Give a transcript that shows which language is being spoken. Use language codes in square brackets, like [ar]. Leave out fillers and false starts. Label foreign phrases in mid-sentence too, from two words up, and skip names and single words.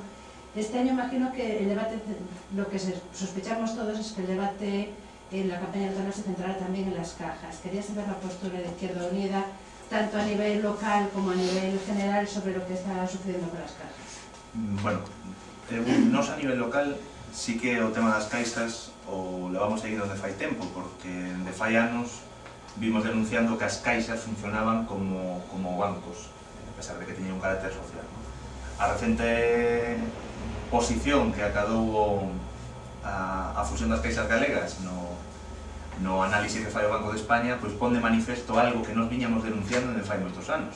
[es] Este año imagino que el debate, lo que sospechamos todos es que el debate en la campaña electoral se centrará también en las cajas. Quería saber la postura de Izquierda Unida, tanto a nivel local como a nivel general, sobre lo que está sucediendo con las cajas. [gl] Bueno, nos a nivel local sí que o tema das caixas o levamos seguido de fai tempo, porque de fai anos vimos denunciando que as caixas funcionaban como bancos, a pesar de que teñen un carácter social, ¿no? A recente posición que acadou a fusión das caixas galegas no análise que fai o Banco de España, pois pon de manifesto algo que nos viñamos denunciando de fai moitos anos.